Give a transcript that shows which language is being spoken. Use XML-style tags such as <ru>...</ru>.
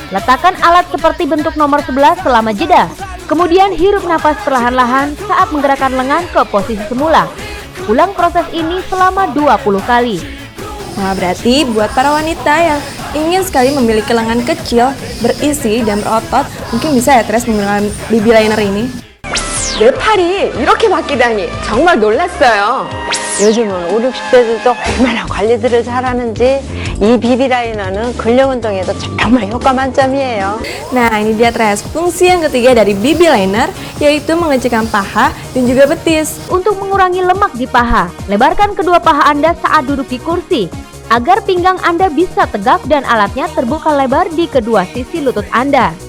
<id>Letakkan alat seperti bentuk nomor 11 selama jeda. Kemudian hirup nafas perlahan-lahan saat menggerakkan lengan ke posisi semula. Ulang proses ini selama 20 kali. Nah, berarti buat para wanita yang ingin sekali memiliki lengan kecil, berisi, dan berotot, mungkin bisa ya Tres menggunakan BB Liner ini.</id> <ko>내 팔이 이렇게 바뀌다니 정말 놀랐어요. 요즘은 5, 60대들도 얼마나 관리들을 잘하는지 이 BB 라이너는 근력 운동에도 정말 효과 만점이에요.</ko> <id>Nah, ini dia Tres, fungsi yang ketiga dari BB Liner, yaitu mengecilkan paha dan juga betis. Untuk mengurangi lemak di paha, lebarkan kedua paha Anda saat duduk di kursi, agar pinggang Anda bisa tegak dan alatnya terbuka lebar di kedua sisi lutut Anda.</id>